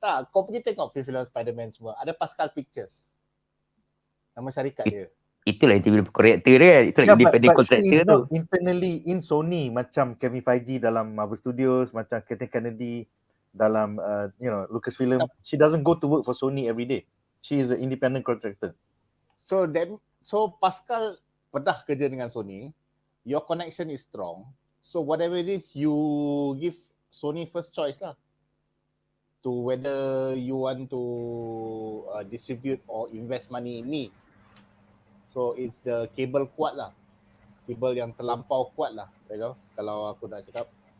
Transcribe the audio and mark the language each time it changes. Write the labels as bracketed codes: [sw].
[ms] Kau pergi tengok film Spider-Man semua. Ada Pascal Pictures. Nama syarikat dia. Itulah independent contractor dia. Itulah independent contractor tu. Internally in Sony, macam Kevin Feige dalam Marvel Studios, macam Kennedy dalam Lucasfilm. [en] She doesn't go to work for Sony every day. She is an independent contractor. [ms] So Pascal pernah kerja dengan Sony. [en] Your connection is strong. So whatever it is, you give Sony first choice lah. To whether you want to distribute or invest money in ni. [ms] So it's the cable kuat lah. Cable yang terlampau kuat lah. Kalau aku nak cakap.